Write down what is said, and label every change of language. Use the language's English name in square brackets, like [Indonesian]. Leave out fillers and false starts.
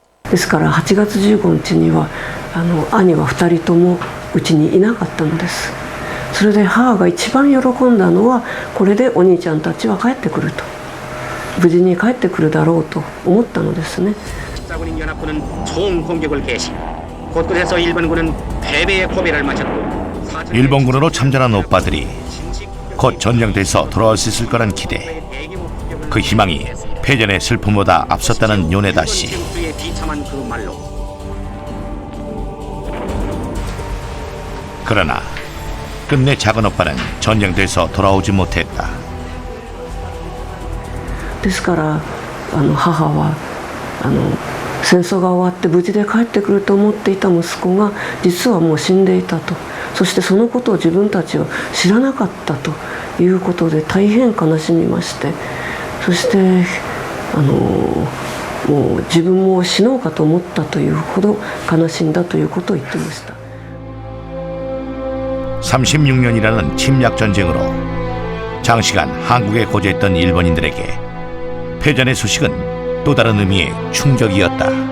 [Japanese] ですから8月15日には兄は2人ともうちにいなかったのです。それで母が一番喜んだのは、これでお兄ちゃんたちは帰ってくると、無事に帰ってくるだろうと思ったのですね。 [Korean] 군인 연합군은 총공격을 개시. 곳곳에서 일본군은 패배의 고비를 맞췄고 일본군으로 참전한 오빠들이 곧 전쟁터에서 돌아올 수 있을 거란 기대. 그 희망이 패전의 슬픔보다 앞섰다는 요네다 씨. 그러나 끝내 작은 오빠는 전쟁터에서 돌아오지 못했다. [Japanese] ですから母は戦争が終わって無事で帰ってくると思っていた息子が実はもう死んでいたと、そしてそのことを自分たちは知らなかったということで大変悲しみまして、そしてもう自分も死のうかと思ったというほど悲しんだということを言ってました。 [Korean] 36년이라는 침략 전쟁으로 장시간 한국에 거주했던 일본인들에게 패전의 소식은 또 다른 의미의 충격이었다.